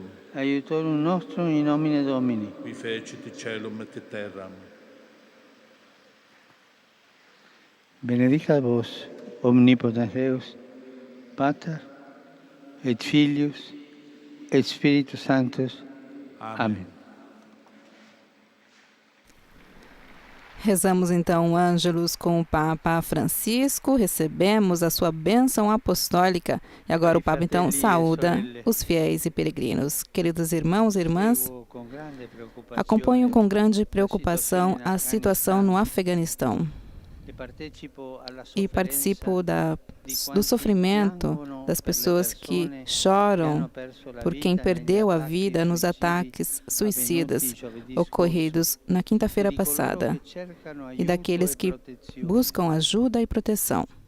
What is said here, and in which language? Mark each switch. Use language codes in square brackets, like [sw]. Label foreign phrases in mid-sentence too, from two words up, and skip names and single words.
[la] Aiutorum nostrum in nomine Domini. Qui fecit caelum et terram. Benedicat vos, omnipotens Deus, Pater, et Filius, et Spiritus Sanctus. [pt] Amém. Rezamos então o Ângelus com o Papa Francisco, recebemos a sua bênção apostólica e agora o Papa então saúda os fiéis e peregrinos. Queridos irmãos e irmãs, acompanho com grande preocupação a situação no Afeganistão e participo do sofrimento das pessoas que choram por quem perdeu a vida nos ataques suicidas ocorridos na quinta-feira passada e daqueles que buscam ajuda e proteção.